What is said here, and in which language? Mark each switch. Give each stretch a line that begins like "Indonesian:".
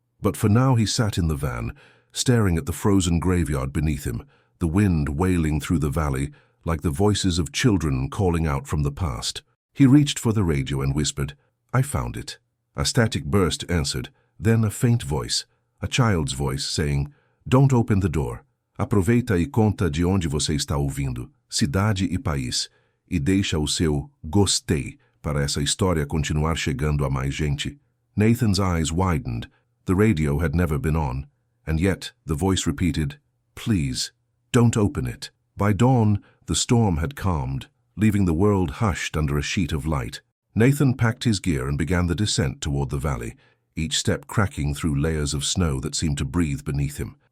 English: But for now he sat in the van, staring at the frozen graveyard beneath him, the wind wailing through the valley, like the voices of children calling out from the past. He reached for the radio and whispered, "I found it." A static burst answered, then a faint voice, a child's voice, saying, "Don't open the door.
Portuguese: Aproveita e conta de onde você está ouvindo, cidade e país, e deixa o seu gostei para essa história continuar chegando a mais gente."
English: Nathan's eyes widened. The radio had never been on, and yet the voice repeated, "Please, don't open it." By dawn, the storm had calmed, leaving the world hushed under a sheet of light. Nathan packed his gear and began the descent toward the valley, each step cracking through layers of snow that seemed to breathe beneath him.